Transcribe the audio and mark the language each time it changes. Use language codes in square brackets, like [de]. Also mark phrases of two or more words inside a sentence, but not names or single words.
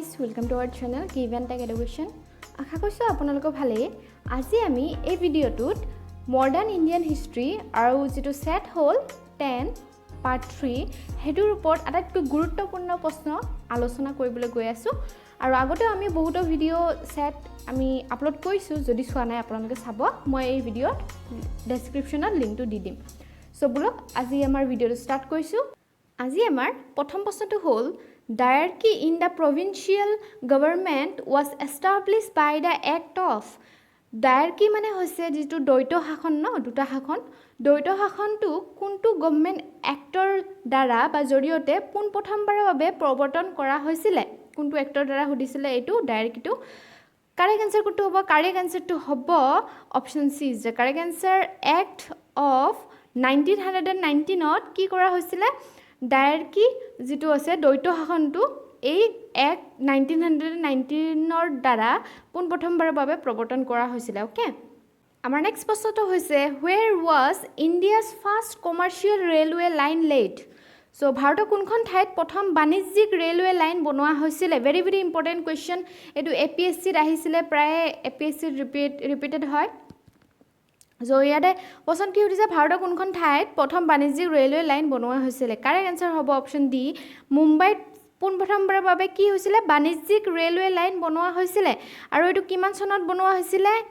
[en] welcome to our channel Give and Take Education. [as] আশা কৰিছো আপোনালোকৰ ভালেই। আজি আমি এই ভিডিঅ'টোত [en] Modern Indian History [as] আৰু যেটো সেট হ'ল 10 পাৰ্ট 3 হেতুৰ ওপৰত আটাইতকৈ গুৰুত্বপূৰ্ণ প্ৰশ্ন আলোচনা কৰিবলৈ গৈ আছো। আৰু আগতে আমি বহুত ভিডিঅ' সেট আমি আপলোড কৰিছো, যদি চোৱা নাই আপোনালোকে চাব। মই এই ভিডিঅ'ত ডেসক্ৰিপচনত লিংকটো দি দিম। সো বলক আজি আমাৰ ভিডিঅ'টো ষ্টাৰ্ট কৰিছো। আজি আমাৰ প্ৰথম প্ৰশ্নটো হ'ল [en] Diarchy in the provincial government was established by the act of [as] Diarchy মানে হৈছে যেটো দ্বৈত শাসন দুটা শাসন দ্বৈত শাসনটো কোনটো [en] government actৰ [as] দ্বাৰা বা জৰিয়তে পোন প্ৰথমবাৰৰ বাবে প্ৰৱৰ্তন কৰা হৈছিল কোনটো এক্টৰ দ্বাৰা হৈছিল এটো ডায়াৰকিটো [en] correct answer [as] কোনটো হ'ব [en] correct answerটো [as] হ'ব [en] option C is the correct answer Act of 1919 [as] ত কি কৰা হৈছিল ডায়াৰকি যেটো আছে দ্বৈত শাসনটো এই এক 1919 ৰ দ্বাৰা পোন প্ৰথমবাৰৰ বাবে প্ৰৱৰ্তন কৰা হৈছিল ওকে আমাৰ নেক্সট প্ৰশ্নটো হৈছে where [en] was India's first commercial railway line laid [as] সো ভাৰতৰ কোনখন ঠাইত প্ৰথম বাণিজ্যিক ৰেলৱে লাইন বনোৱা হৈছিল [en] very very important question [as] এটো এপিএসসি ত আহিছিল প্ৰায় এপিএসসি ৰিপিটেড হয় So ইয়াতে পছন কি হৈছে ভাৰতৰ কোনখন ঠাইত প্ৰথম বাণিজ্যিক ৰেলৱে লাইন বনোৱা হৈছিল [en] correct answer [as] হ'ব [en] option D [as] মুম্বাইত পোন প্ৰথমবাৰৰ বাবে কি হৈছিল বাণিজ্যিক ৰেলৱে লাইন বনোৱা হৈছিল আৰু এটো কিমান চনত বনোৱা হৈছিল